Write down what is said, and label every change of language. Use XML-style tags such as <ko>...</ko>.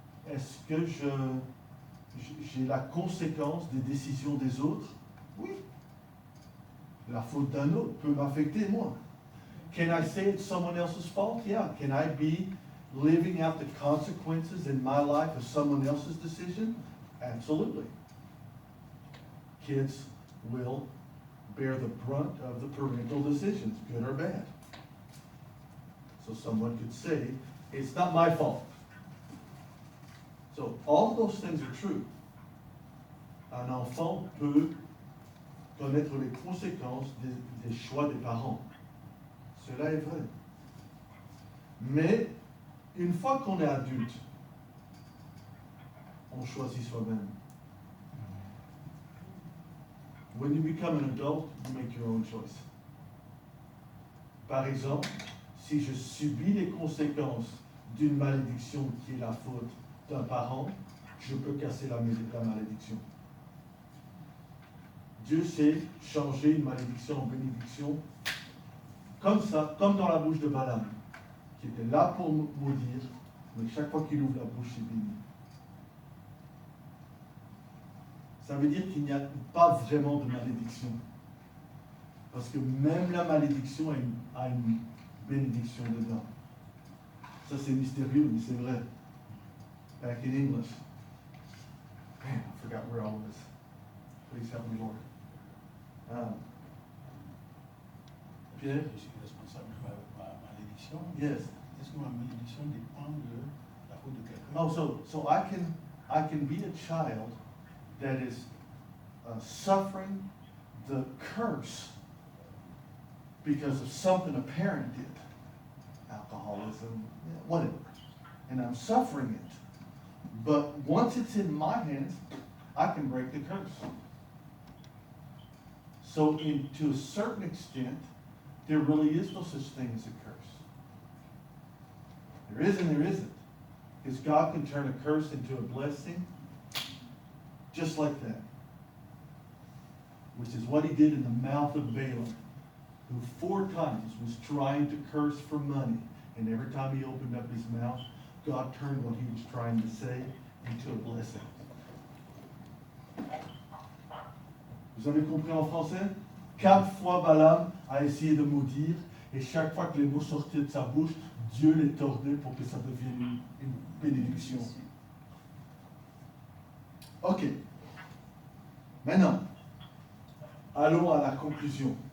<fr>Est-ce que j'ai la conséquence des décisions des autres? Oui. La faute d'un autre peut m'affecter, moi.</fr> <en>Can I say it's someone else's fault? Yeah. Can I be living out the consequences in my life of someone else's decision? Absolutely. Kids will bear the brunt of the parental decisions, good or bad. So someone could say, it's not my fault. So all of those things are true.</en> <fr>Un enfant peut connaître les conséquences des choix des parents. Cela est vrai. Mais une fois qu'on est adulte, on choisit soi-même. When you become an adult, you make your own choice. Par exemple, si je subis les conséquences d'une malédiction qui est la faute d'un parent, je peux casser la malédiction. Dieu sait changer une malédiction en bénédiction, comme ça, comme dans la bouche de Balaam, qui était là pour maudire, mais chaque fois qu'il ouvre la bouche, c'est béni. Ça veut dire qu'il n'y a pas vraiment de malédiction. Parce que même la malédiction a une bénédiction dedans. Ça, c'est mystérieux, mais c'est vrai.</fr> <en>Back in English. Man, I forgot where I was. Please help me, Lord.</en> <fr>Pierre? Je suis responsable de ma malédiction.</fr> <en>Yes.</en> <fr>Est-ce que ma malédiction dépend de la faute de quelqu'un?</fr> <en>Oh, so I can be a child that is suffering the curse because of something a parent did, alcoholism, whatever, and I'm suffering it. But once it's in my hands, I can break the curse. So to a certain extent, there really is no such thing as a curse. There is and there isn't. Because God can turn a curse into a blessing just like that. Which is what he did in the mouth of Balaam, who 4 times was trying to curse for money. And every time he opened up his mouth, God turned what he was trying to say into a blessing.</en> <fr>Vous avez compris en français? 4 fois Balaam a essayé de maudire, et chaque fois que les mots sortaient de sa bouche, Dieu les tordait pour que ça devienne une bénédiction. Ok. Maintenant, allons à la conclusion.</fr>